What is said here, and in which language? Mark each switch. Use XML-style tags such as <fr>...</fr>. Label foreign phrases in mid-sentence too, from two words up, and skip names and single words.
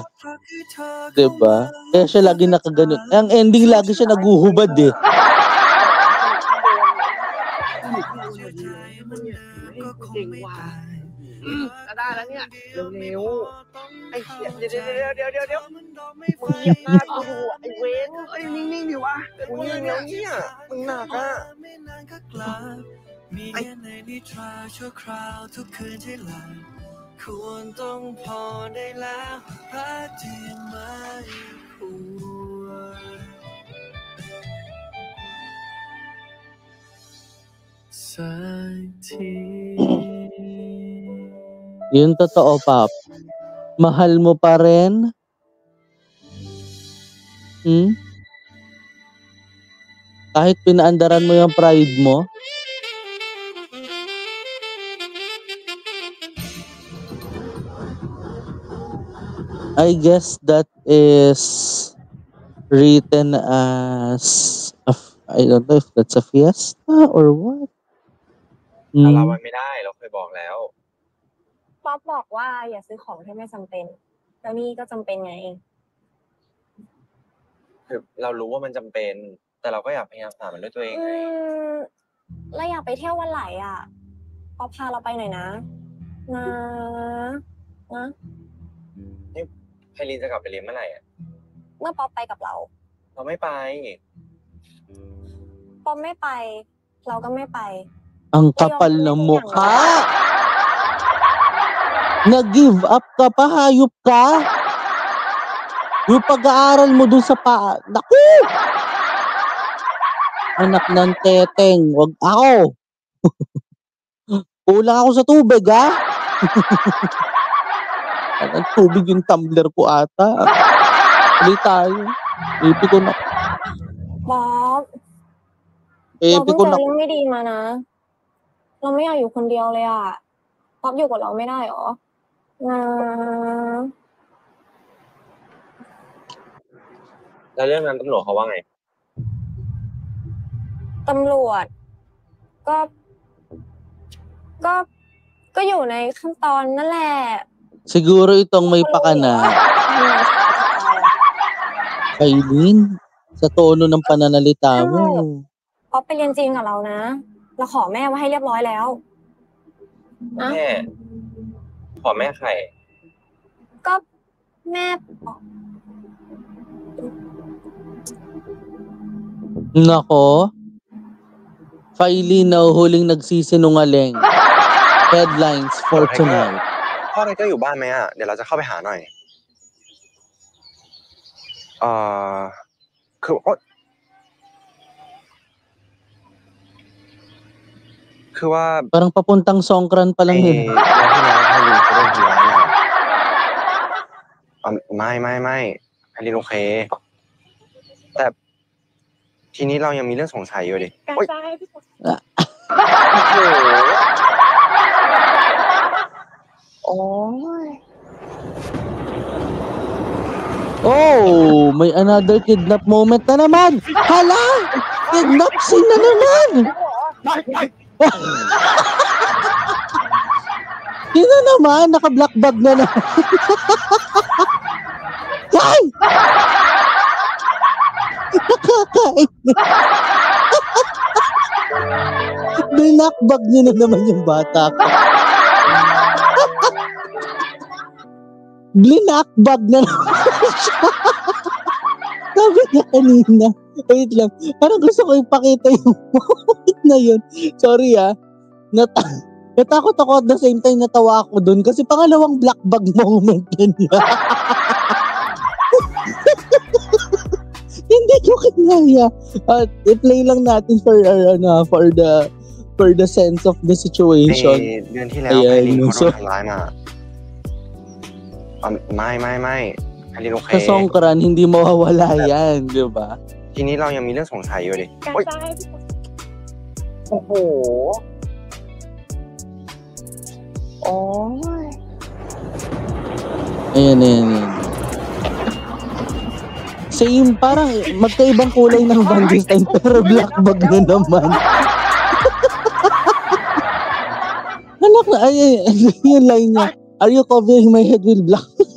<tl>'Di ba? Kaya siya lagi nakaganon. Ang ending lagi siya naguhubad eh.</tl> <th>เก่งว่ะได้แล้วเนี่ยเร็วๆไอ้เหี้ยเดี๋ยวมึงเหยียบหน้ากูอยู่ไอ้เว้นเอ้ยนิ่งๆดิวะกูนิ่งแล้วเนี่ยมึงหนักอ่ะ ไอ้ควรต้องพอได้แล้วรักที่ไม่ควรสักที</th> <tl>Yun totoo, Pop. Mahal mo pa rin? Kahit pinaandaran mo yung pride mo?</tl> <en>I guess that is written as I don't know if that's a fiesta or what.</en> <th>เรามันไม่ได้เราเคยบอกแล้ว ป๊อปบอกว่าอย่าซื้อของที่ไม่จำเป็นแล้วนี่ก็จำเป็นไง คือเรารู้ว่ามันจำเป็น แต่เราก็อยากพยายามหามันด้วยตัวเองไง เราอยากไปเที่ยววันไหลอ่ะป๊อปพาเราไปหน่อยนะ นี่ไพลินจะกลับไปเรียนเมื่อไหร่อ่ะ เมื่อป๊อปไปกับเรา เราไม่ไป ป๊อปไม่ไป เราก็ไม่ไป</th> <tl>Ang kapal ng mukha. Nag-</tl> <en>give up</en> <tl>ka pa, hayop ka. Yung pag-aaral mo dun sa Naku! Anak ng teteng, wag ako. Kulang ako sa tubig, ha? Ang tubig yung tumbler ko ata. Hindi tayo. Ipi ko na.</tl> <th>ป๊อป เรา</th> <tl>Ipi</tl> <th>เพิ่ง</th> <tl>ko</tl> <th>เจอ</th> <tl>na.</tl> <th>เรื่องไม่ดีมานะ เราไม่อยากอยู่คนเดียวเลยอ่ะป๊อปอยู่กับเราไม่ได้หรอนะ แล้วเรื่องนั้นตำรวจเขาว่าไง ตำรวจก็อยู่ในขั้นตอนนั่นแหละ</th> <tl>Siguro itong may pakana. Kailin, sa tono ng pananalita mo.</tl> <th>ป๊อปไปเรียนจีนกับเรานะเราขอแม่ไว้ให้เรียบร้อยแล้ว แม่ขอแม่ใคร ก็แม่</th> <tl>Nako. Faili na huling nagsisinungaling.</tl> <en>Headlines for tonight.</en> <th>พ่อไทเกอร์อยู่บ้านไหมอ่ะ เดี๋ยวเราจะเข้าไปหาหน่อยคือว่า</th> <tl>Parang papuntang Songkran pa lang yun.</tl> <th>เดือนที่แล้วไพลินเขาโดนทำร้ายมาไม่ไพลินโอเค แต่ทีนี้เรายังมีเรื่องสงสัยอยู่ดิโอ้ย</th> <tl>Oh, may</tl> <en>another kidnap moment</en> <tl>na naman. Hala!</tl> <en>Kidnap scene</en> <tl>na naman. Sino naman? Naka-</tl> <en>black bag</en> <tl>na naman. Ay! Nakakain.</tl> <en>Black bag</en> <tl>niyo na naman yung bata ko. Blinakbag na naman siya. Sabi niya kanina. Wait lang. Parang gusto ko ipakita yung moment na yun. Sorry natakot ako</tl> <en>at the same time</en> <tl>natawa ako dun kasi pangalawang</tl> <en>black bag moment</en> <tl>yun. Hindi ko kinaya. I-play lang natin</tl> <en>for the sense of the situation.</en> <th>เดือนที่แล้วไพลินเขาโดนทำร้ายมาไม่ไพลินโอเค</th> <tl>Sa Songkran, hindi mawawala yan, di ba?</tl> <th>ทีนี้เรายังมีเรื่องสงสัยอยู่ดิโอ้โหโอ้ย</th> <tl>Ayan. Same, parang magkaibang kulay ng van</tl> <en>this time,</en> <tl>pero</tl> <en>black bag</en> <tl>na naman. Anak na, ay, yung line niya,</tl> <en>are you covering my head with black?</en>